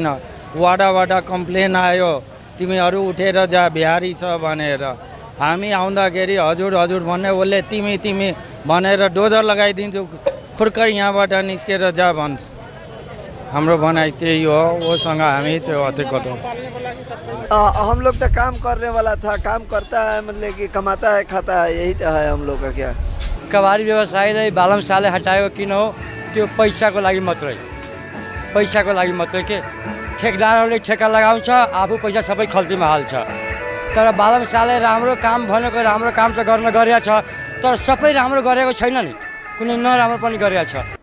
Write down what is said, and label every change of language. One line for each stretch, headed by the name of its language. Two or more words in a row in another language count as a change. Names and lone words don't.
Nepali: वाडाबाट कम्प्लेन आयो तिमीहरू उठेर जा बिहारी छ भनेर, हामी आउँदाखेरि हजुर भन्ने उसले तिमी भनेर डोजर लगाइदिन्छु, खुर्कर यहाँबाट निस्केर जा भन्छ। हाम्रो भनाइ त्यही हो, उसँग हामी त्यो अतिकत हो।
Hindi: हम लोग तो काम करने वाला था, काम करता है, मतलब कि कमाता है खाता है, यही तो है हम लोग का। क्या
Nepali: कबाडी व्यवसायलाई बालमसाले हटाएको किन हो? त्यो पैसाको लागि मात्रै के ठेकदारहरूले ठेका लगाउँछ, आफू पैसा सबै खल्तीमा हाल्छ। तर बालमसाले राम्रो काम भनेको राम्रो काम त गर्न गरेको छ, तर सबै राम्रो गरेको छैन नि, कुनै नराम्रो पनि गरेको छ।